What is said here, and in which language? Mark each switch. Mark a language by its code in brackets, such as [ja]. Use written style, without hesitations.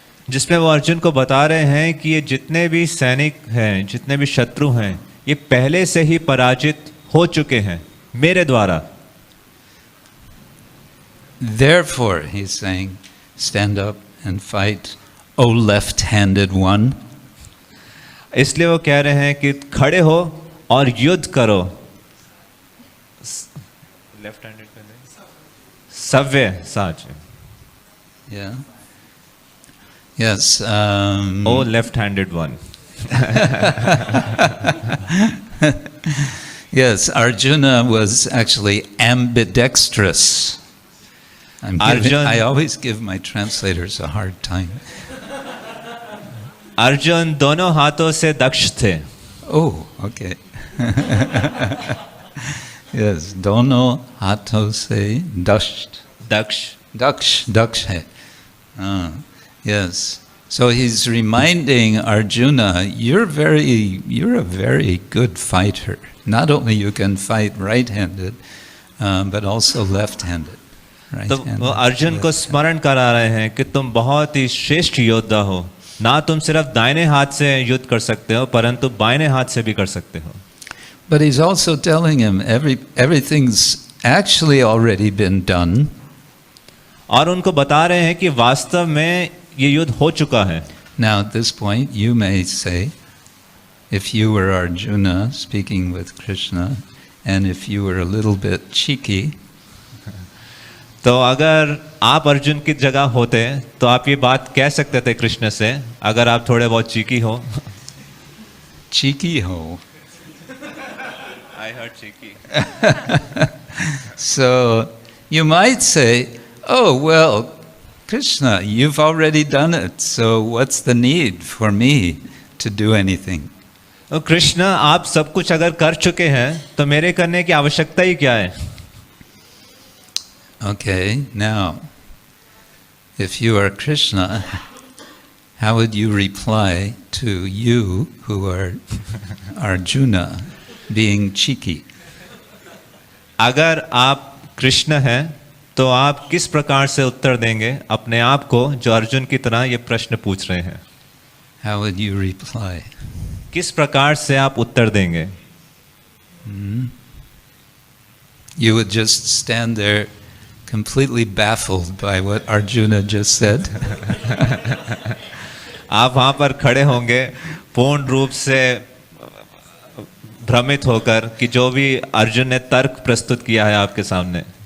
[hi] जिसमें वो अर्जुन को बता रहे हैं कि ये जितने भी सैनिक हैं, जितने भी शत्रु हैं, ये पहले से ही पराजित हो चुके हैं मेरे द्वारा. [en] Therefore, he's saying, stand up and fight, O left-handed one. [hi] इसलिए वो कह रहे हैं कि खड़े हो और युद्ध करो. [en] Left-handed Savyasachi. Yeah. Yes. Oh, left-handed one. Yes, Arjuna was actually ambidextrous. I always give my translators a hard time. [hi] Arjun दोनों हाथों से दक्ष थे. [en] Oh, okay. [hi] Yes, dono hato se daksh. Daksh hai. Yes. [en] So he's reminding Arjuna, you're a very good fighter. Not only you can fight right-handed, but also left-handed. [hi] तो वो अर्जुन को स्मरण करा रहे हैं कि तुम बहुत ही श्रेष्ठ योद्धा हो. ना तुम सिर्फ दाहिने हाथ से युद्ध कर सकते हो, परंतु बाएं हाथ से भी कर सकते हो. [en] But he's also telling him everything's actually already been done. [hi] और उनको बता रहे हैं कि वास्तव में ये युद्ध हो चुका है. [en] Now at this point you may say, if you were Arjuna speaking with Krishna, and if you were a little bit cheeky, [hi] तो अगर आप अर्जुन की जगह होते तो आप ये बात कह सकते थे कृष्ण से, अगर आप थोड़े बहुत चीकी हो. cheeky ho. [en] I heard cheeky. So you might say, oh well, Krishna, you've already done it, so what's the need for me to do anything? [hi] तो कृष्ण आप सब कुछ अगर कर चुके हैं तो मेरे करने की आवश्यकता ही क्या है? [en] Okay, now, if you are Krishna, how would you reply to you who are Arjuna being cheeky? [hi] अगर आप कृष्ण हैं तो आप किस प्रकार से उत्तर देंगे अपने आप को जो अर्जुन की तरह ये प्रश्न पूछ रहे हैं? [en] How would you reply? [hi] किस प्रकार से आप उत्तर देंगे? [en] You would just stand there completely baffled by what Arjuna just said. [hi] आप वहां पर खड़े होंगे पूर्ण रूप से भ्रमित होकर कि जो भी अर्जुन ने तर्क प्रस्तुत किया है आपके सामने.